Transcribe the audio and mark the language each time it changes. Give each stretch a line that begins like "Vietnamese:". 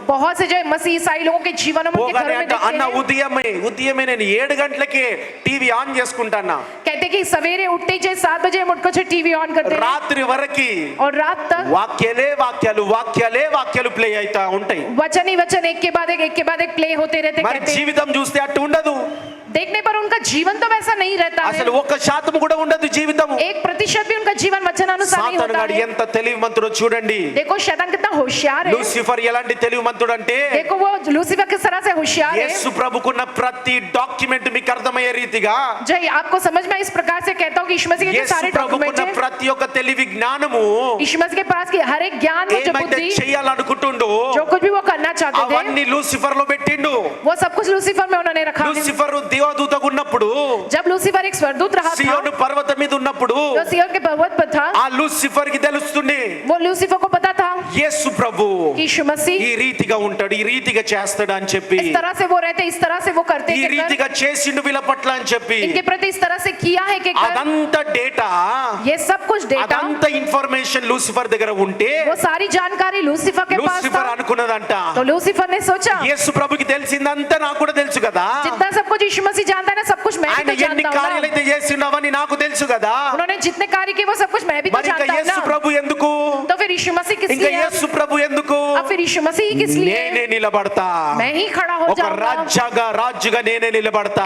Hindi: बहुत से जो मसीह ईसाई लोगों के जीवनों में, उनके
Telugu: పోగానే
Hindi: घरों में
Telugu: అంట,
Hindi: देखते
Telugu: అన్న
Hindi: हैं,
Telugu: ఉదయమే నేను 7 గంటలకే టీవీ ఆన్ చేసుకుంటానా,
Hindi: कहते कि सवेरे उठते ही 7 बजे हम उठकर टीवी ऑन करते हैं
Telugu: రాత్రి వరకి
Hindi: और रात तक
Telugu: వాక్యాలు ప్లే అవుతా ఉంటాయి.
Hindi: वचन ही वचन एक के बाद एक प्ले होते रहते.
Telugu: మరి
Hindi: कहते
Telugu: జీవితం చూస్తే అట్టు ఉండదు.
Hindi: देखने पर उनका जीवन तो वैसा नहीं रहता है.
Telugu: అసలు 1% కూడా ఉండదు జీవితం.
Hindi: 1% भी उनका जीवन वचन अनुसार नहीं
Telugu: సాతాను
Hindi: होता
Telugu: గాడు
Hindi: है.
Telugu: ఎంత తెలివిమంతుడో చూడండి.
Hindi: देखो शैतान कितना होशियार है.
Telugu: లూసిఫర్ ఎలాంటి తెలివిమంతుడు అంటే,
Hindi: देखो वो लूसीफर किस तरह से होशियार है.
Telugu: యేసు ప్రభుకున్న ప్రతి డాక్యుమెంట్ మీకు అర్థమయ్యే రీతిగా,
Hindi: जय आपको समझ में इस प्रकार से कहता हूँ कि यीशु मसीह के जो
Telugu: యేసు
Hindi: सारे डॉक्यूमेंट
Telugu: ప్రభుకున్న
Hindi: है,
Telugu: ప్రతి ఒక్క తెలివి జ్ఞానము
Hindi: यीशु मसीह के पास की हर एक ज्ञान में जो
Telugu: ఏమైతే
Hindi: बुद्धि,
Telugu: చేయాలనుకుంటుండో
Hindi: जो कुछ भी वो करना चाहते थे,
Telugu: అవన్నీ లూసిఫర్ లో పెట్టిండు.
Hindi: वो सब कुछ लूसीफर में उन्होंने रखा.
Telugu: లూసిఫర్ దేవదూతగా ఉన్నప్పుడు,
Hindi: जब लूसीफर एक स्वर्गदूत रहा था,
Telugu: సియోను పర్వతం మీద ఉన్నప్పుడు
Hindi: जो सिय्योन के पर्वत पर था,
Telugu: ఆ లూసిఫర్ కి తెలుస్తుంది
Hindi: वो लूसीफर को पता था
Telugu: యేసు ప్రభు
Hindi: कि यीशु मसीह
Telugu: ఈ రీతిగా ఉంటాడు, ఈ రీతిగా చేస్తాడు అని చెప్పి,
Hindi: इस तरह से वो रहते, इस तरह से वो करते
Telugu: ఈ
Hindi: कि कर,
Telugu: రీతిగా చేసిండు వీళ్ళ పట్ల అని చెప్పి,
Hindi: इनके प्रति इस तरह से किया है कि कर,
Telugu: అదంతా డేటా,
Hindi: ये सब कुछ डेटा,
Telugu: అదంతా ఇన్ఫర్మేషన్ లూసిఫర్ దగ్గర ఉంటే
Hindi: वो सारी जानकारी लूसीफर के पास
Telugu: లూసిఫర్
Hindi: था.
Telugu: అనుకున్నదంట,
Hindi: तो लूसीफर ने सोचा
Telugu: యేసు ప్రభుకి తెలిసిందంతా నాకు కూడా తెలుసు కదా,
Hindi: जितना सब कुछ यीशु मसीह जानता है ना, सब कुछ मैं
Telugu: ఆయన
Hindi: भी तो
Telugu: ఎన్ని
Hindi: जानता हूँ
Telugu: కార్యాలు
Hindi: ना.
Telugu: అయితే చేసిండవని నాకు తెలుసు కదా,
Hindi: उन्होंने जितने कार्य किए वो सब कुछ मैं भी तो
Telugu: మరి ఇంకా
Hindi: जानता हूँ
Telugu: యేసు
Hindi: ना.
Telugu: ప్రభు ఎందుకు,
Hindi: तो फिर यीशु मसीह किस
Telugu: ఇంకా
Hindi: लिए है?
Telugu: యేసు ప్రభు ఎందుకు,
Hindi: अब फिर यीशु मसीह किस लिए
Telugu: నేనే
Hindi: है?
Telugu: నిలబడతా,
Hindi: मैं ही खड़ा हो
Telugu: ఒక
Hindi: जाऊंगा.
Telugu: రాజుగా నేనే నిలబడతా.